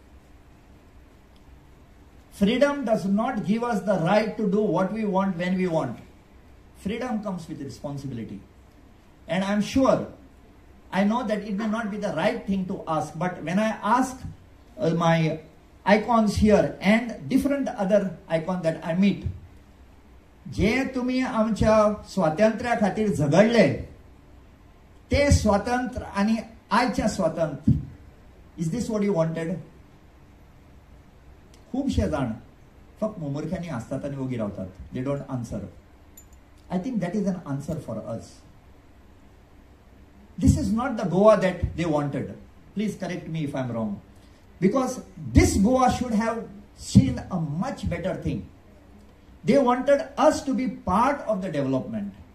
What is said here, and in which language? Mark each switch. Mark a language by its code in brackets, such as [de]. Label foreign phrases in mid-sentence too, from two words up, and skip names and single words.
[en] Freedom does not give us the right to do what we want when we want. Freedom comes with responsibility. And I'm sure, I know that it may not be the right thing to ask, but when I ask my icons here and different other icons that I meet, [kok] जे तुम्ही आमच्या स्वातंत्र्या खातीर झगडले ते स्वातंत्र्य आणि आयच्या स्वातंत्र्य, [en] is this what you wanted? [kok] खूपशे जाण फक्त मुमुर्ख्यांनी आसतात आणि ओगी रावतात. [en] they don't answer. I think that is an answer for us. This is not the Goa that they wanted. Please correct me if I'm wrong. Because this Goa should have seen a much better thing. They wanted us to be part of the development.